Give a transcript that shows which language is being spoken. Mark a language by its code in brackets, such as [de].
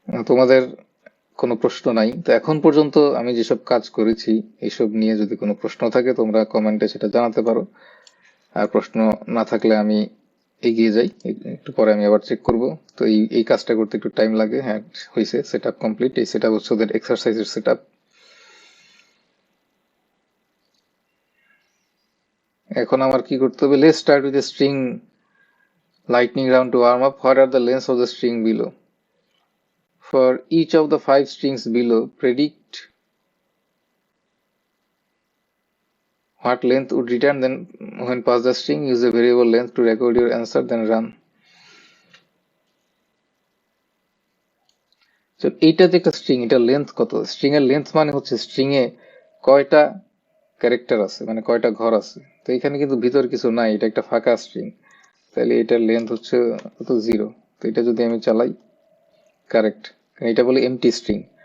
[bn] তোমাদের কোনো প্রশ্ন নাই তো এখন পর্যন্ত আমি যেসব কাজ করেছি এইসব নিয়ে যদি কোনো প্রশ্ন থাকে তোমরা কমেন্টে সেটা জানাতে পারো, আর প্রশ্ন না থাকলে আমি এগিয়ে যাই, একটু পরে আমি আবার চেক করব। তো এই কাজটা করতে একটু টাইম লাগে। হ্যাঁ হয়েছে, সেটআপ কমপ্লিট। এই সেটআপ হচ্ছে ওদের এক্সারসাইজের সেটআপ। এখন আমার কি করতে হবে, [en] Let's start with a string lightning round to warm up. What are the lengths of the string below? For each of the 5 strings below, predict what length would return then when pass the string. Use a variable length to record your answer, then run. [bn] So এইটা যে একটা string, এটা length কত? String এর length মানে হচ্ছে string এ কয়টা character আছে, মানে কয়টা ঘর আছে। তো এখানে কিন্তু ভিতর কিছু নাই, এটা একটা ফাঁকা স্ট্রিং, তাহলে এটার লেন্থ হচ্ছে কত? 0। তো এটা যদি আমি চালাই, কারেক্ট, এটা বলে এমটি স্ট্রিং।